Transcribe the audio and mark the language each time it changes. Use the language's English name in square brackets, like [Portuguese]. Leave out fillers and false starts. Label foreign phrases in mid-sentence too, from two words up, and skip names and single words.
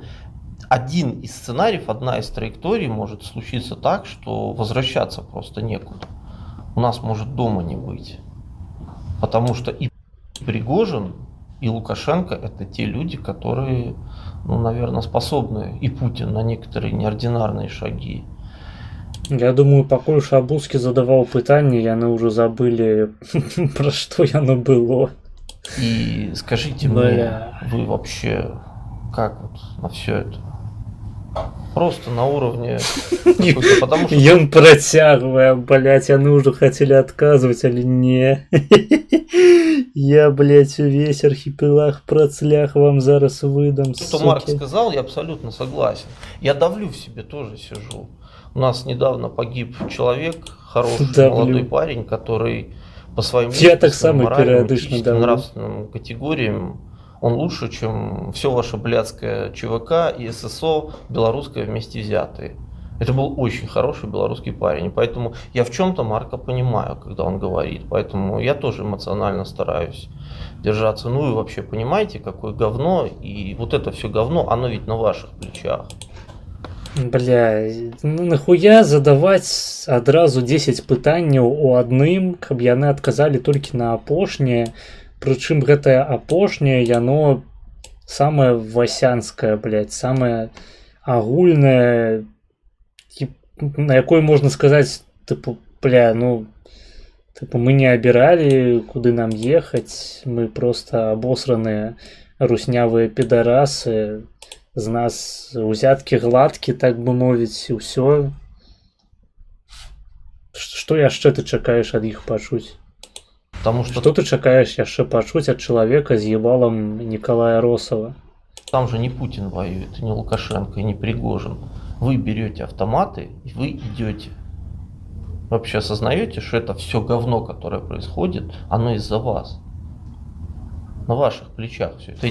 [Russian] Один из сценариев, одна из траекторий может случиться так, что возвращаться просто некуда. У нас может дома не быть. Потому что и Пригожин, и Лукашенко это те люди, которые, наверное, способны, и Путин, на некоторые неординарные шаги. Я думаю, [Belarusian] пакуль Шабуцкі задаваў пытанне, яны ўжо забылі, пра што яно было. [Russian] И скажите мне, вы вообще как вот на все это? Просто на уровне потому что... [Belarusian] Ён працягвае, блядь, яны ўжо хацелі адказваць, але не. [Russian] Я, блядь, весь архипелаг процлях вам [Belarusian] зараз выдам, [Russian] суки. Что Марк сказал, я абсолютно согласен. Я давлю в себе, тоже сижу. У нас недавно погиб человек, хороший молодой парень, который по своим моральным, этическим, нравственным категориям, он лучше, чем все ваше блядское ЧВК и ССО белорусское вместе взятые. Это был очень хороший белорусский парень. Поэтому я в чем-то Марка понимаю, когда он говорит. Поэтому я тоже эмоционально стараюсь держаться. Ну и вообще понимаете, какое говно. И вот это все говно, оно ведь на ваших плечах. [Belarusian] Бля, нахуя задаваць адразу 10 пытанняў у адным, каб яны адказалі толькі на апошняе. Прычым гэтае апошняе, яно самае васянскае, блядь, самае агульнае. на якой можна сказаць, тыпу, бля, ну, тыпу, мы не абіралі, куды нам ехаць, мы проста абосраныя руснявыя підарасы, з нас узяткі гладкі, так бы мовіць, і ўсё. Што яшчэ ты чакаеш ад іх пачуць? [Russian] Потому что [Belarusian] Што ты чакаеш яшчэ пачуць ад чалавека з ебалам Николая Росова? [Russian] там же не Путин воюет, и не Лукашенко, и не Пригожин. Вы берете автоматы и вы идете. Вы вообще осознаете, что это все говно, которое происходит, оно из-за вас. На ваших плечах все это.